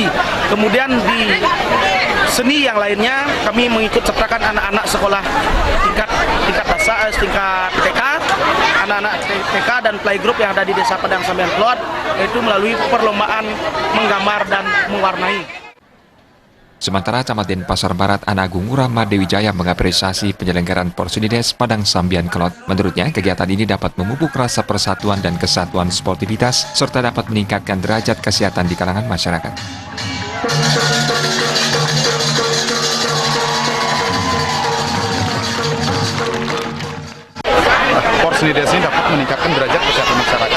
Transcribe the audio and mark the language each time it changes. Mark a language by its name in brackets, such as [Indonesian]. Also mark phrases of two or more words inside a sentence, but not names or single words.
[Indonesian] Kemudian di seni yang lainnya kami mengikut sertakan anak-anak sekolah tingkat dasar, tingkat TK, anak-anak TK dan playgroup yang ada di Desa Padang Sambian Kelot, yaitu melalui perlombaan menggambar dan mewarnai. Sementara Camat Denpasar Barat Anagung Rama Dewi Jaya mengapresiasi penyelenggaraan Porsonides Padang Sambian Kelot. Menurutnya, kegiatan ini dapat memupuk rasa persatuan dan kesatuan sportivitas, serta dapat meningkatkan derajat kesehatan di kalangan masyarakat. Porsonides ini dapat meningkatkan derajat kesehatan masyarakat.